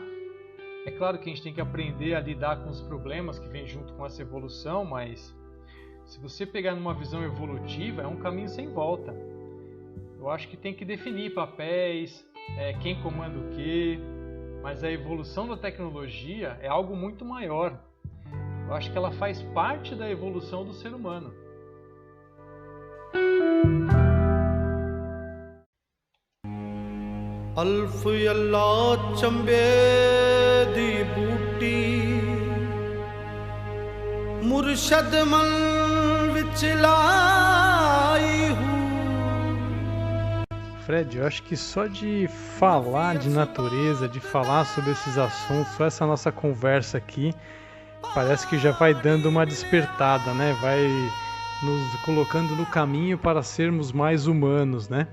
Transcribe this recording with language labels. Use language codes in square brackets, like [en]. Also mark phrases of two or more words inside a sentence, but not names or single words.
[pt] É claro que a gente tem que aprender a lidar com os problemas que vêm junto com essa evolução, mas se você pegar numa visão evolutiva, é um caminho sem volta. Eu acho que tem que definir papéis, quem comanda o quê, mas a evolução da tecnologia é algo muito maior. Eu acho que ela faz parte da evolução do ser humano. [pa] ਅਲਫ਼ ਅੱਲਾਹ ਚੰਬੇ ਦੀ ਬੂਟੀ ਮੁਰਸ਼ਦ ਮਨ ਵਿਚ ਲਾਈ ਹੂੰ. [pt] Fred, eu acho que só de falar de natureza, de falar sobre esses assuntos, só essa nossa conversa aqui, parece que já vai dando uma despertada, né? Vai nos colocando no caminho para sermos mais humanos, né?